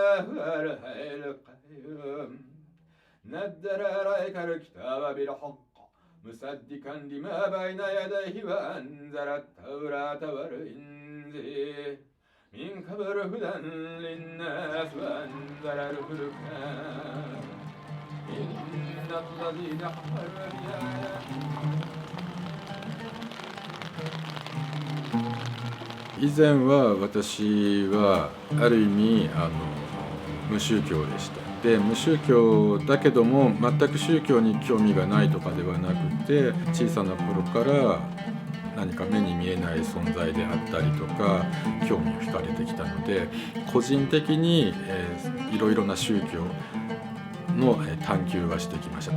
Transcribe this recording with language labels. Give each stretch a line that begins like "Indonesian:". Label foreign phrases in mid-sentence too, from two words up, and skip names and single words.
Arabic: هو الحي القيوم نزل عليك الكتاب بالحق مصدقا لما بين يديه وأنزل التوراة والإنجيل من قبل هدى للناس وأنزل الفرقان إن الذين كفروا
Japanese: 以前は私はある意味無宗教でした。で無宗教だけども全く宗教に興味がないとかではなくて、小さな頃から何か目に見えない存在であったりとか興味を惹かれてきたので、個人的にいろいろな宗教の探求はしてきました。